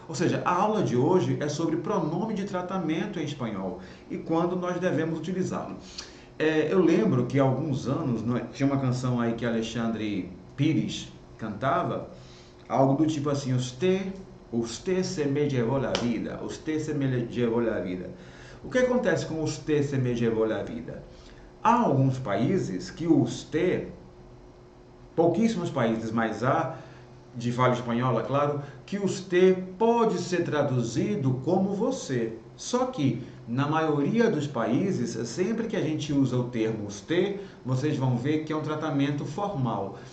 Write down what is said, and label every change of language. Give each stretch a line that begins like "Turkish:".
Portuguese: Ou seja, a aula de hoje é sobre pronome de tratamento em espanhol e quando nós devemos utilizá-lo. Eu lembro que há alguns anos tinha uma canção aí que Alexandre Pires cantava, algo do tipo assim,
Spanish: usted se me llevó la vida,
Portuguese: usted se me llevó la vida. O que acontece com
Spanish: usted se me llevó la vida?
Portuguese: Há alguns países que o usted, pouquíssimos países, mas há, de fala espanhola, claro, que usted pode ser traduzido como você. Só que, na maioria dos países, sempre que a gente usa o termo usted, vocês vão ver que é um tratamento formal.